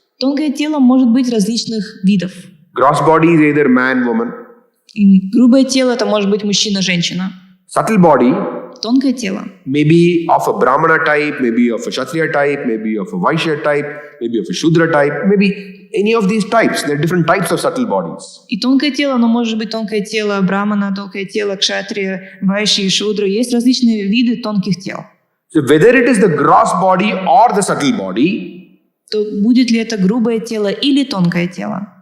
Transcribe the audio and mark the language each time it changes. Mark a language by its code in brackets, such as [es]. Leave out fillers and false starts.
[ru] Тонкое тело может быть различных видов. [en] Gross body is either man, woman. [ru] И грубое тело — это может быть мужчина, женщина. [en] Subtle body [ru] Тонкое тело [en] may be of a Brahmana type, maybe of a Kshatriya type, maybe of a Vaishya type, maybe of a Shudra type, maybe any of these types. There are different types of subtle bodies. [ru] И тонкое тело, оно может быть тонкое тело брамана, тонкое тело кшатрия, вайши и шудры. Есть различные виды тонких тел. [en] So whether it is the gross body or the subtle body, [ru] То будет ли это грубое тело или тонкое тело?